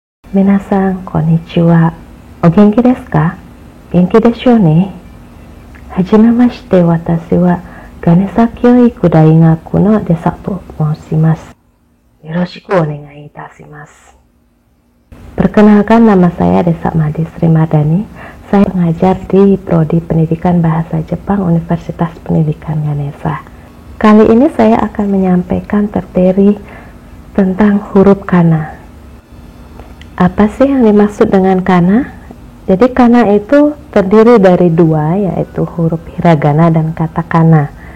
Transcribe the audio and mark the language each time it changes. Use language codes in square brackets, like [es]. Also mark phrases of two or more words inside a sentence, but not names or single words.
[ja] みなさん、こんにちは。お元気ですか? 元気ですよね? はじめまして、私は Ganesha 教育大学の Desa と申します. よろしくお願いいたします. [id] Perkenalkan, nama saya Desa Madi Sri Madani. Saya mengajar di Prodi Pendidikan Bahasa Jepang Universitas Pendidikan Ganesha. Kali ini saya akan menyampaikan materi tentang huruf kana. Apa sih yang dimaksud dengan kana? Jadi kana itu terdiri dari dua, yaitu huruf hiragana dan katakana.